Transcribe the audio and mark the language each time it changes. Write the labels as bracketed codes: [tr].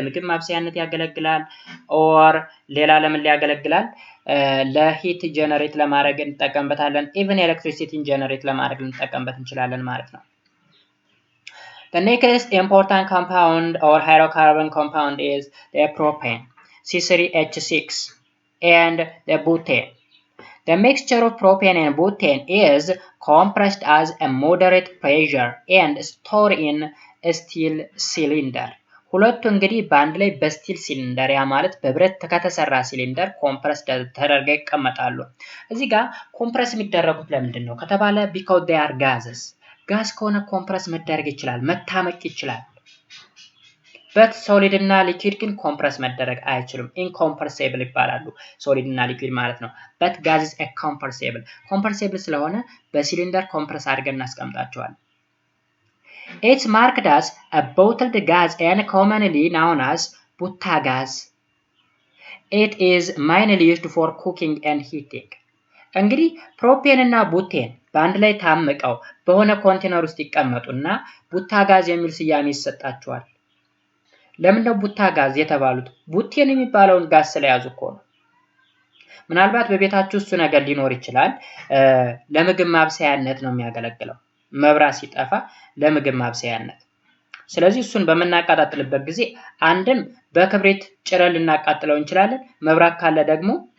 [am] ለምግብ ማብሰያነት ያገለግላል፣ ኦር ሌላ ለምን ያገለግላል? ለሂት ጀነሬት ለማድረግ እንጠቀምበታለን። ኢቭን ኤሌክትሪሲቲን ጀነሬት ለማድረግ እንጠቀምበት እንችላለን ማለት ነው። [en] The next important compound or hydrocarbon compound is the propane, C3H6, and the butane. The mixture of propane and butane is compressed as a moderate pressure and stored in a steel cylinder. [am] ሁለቱ እንግዲህ በአንድ ላይ በስቲል ሲሊንደር ያ ማለት በብረት ከተሰራ ሲሊንደር ኮምፕረስ ተደርገው ይቀመጣሉ። እዚህ ጋር ኮምፕረስ የሚደረጉት ለምንድን ነው ከተባለ [en] because they are gases. [am] ጋዝ ከሆነ ኮምፕረስ መደረግ ይችላል፣ መታመቅ ይችላል። በት ሶሊድ እና ሊኩዊድ ግን ኮምፕረስ መደረግ አይችሉም። ኢንኮምፕረሲብል ይባላሉ ሶሊድ እና ሊኩዊድ ማለት ነው። በት ጋዝ is compressible. ኮምፕረሲብል ስለሆነ በሲሊንደር ኮምፕረስ አድርገን እናስቀምጣቸዋለን። [en] It's marked as a bottled gas and commonly known as butta gas. It is mainly used for cooking and heating. [am] እንግዲህ ፕሮፔን እና ቡቴን በአንድ ላይ ታምቀው በሆነ ኮንቴነር ውስጥ ይቀመጡና ቡታ ጋዝ የሚል ስያሜ ይሰጣቸዋል። ለምንድነው ቡታ ጋዝ የተባሉት? ቡቴን የሚባለውን ጋዝ ስለያዙ እኮ ነው። ምናልባት በቤታችሁ እሱ ነገር ሊኖር ይችላል። ለምግብ ማብሰያነት ነው የሚያገለግለው። መብራት ሲጠፋ ለምግብ ማብሰያነት። ስለዚህ እሱን በመናቃጣጥልበት ጊዜ አንድም በክብሪት ጭረን ልናቃጥለው እንችላለን። መብራት ካለ ደግሞ